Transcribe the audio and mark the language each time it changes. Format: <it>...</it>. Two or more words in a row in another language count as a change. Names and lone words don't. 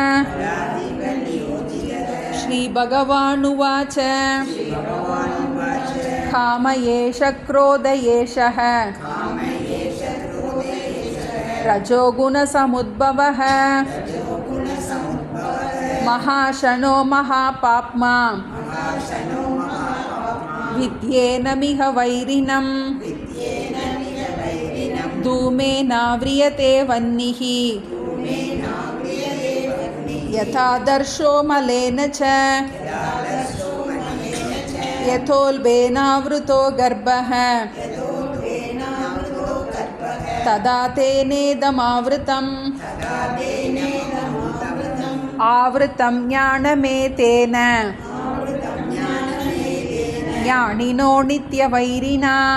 <sa>श्रीभगवानुवाच काम एष क्रोध एषः रजोगुणसमुद्भवः महाशनो महापाप्मा विद्ध्येनमिह वैरिणम् धूमेनाव्रियते वह्निः यथा दर्शो मलेन च यथोल्बेनावृतो गर्भः तदा तेनेदमावृतम् आवृतं ज्ञानमेतेन ज्ञानिनो नित्यवैरिणा</sa>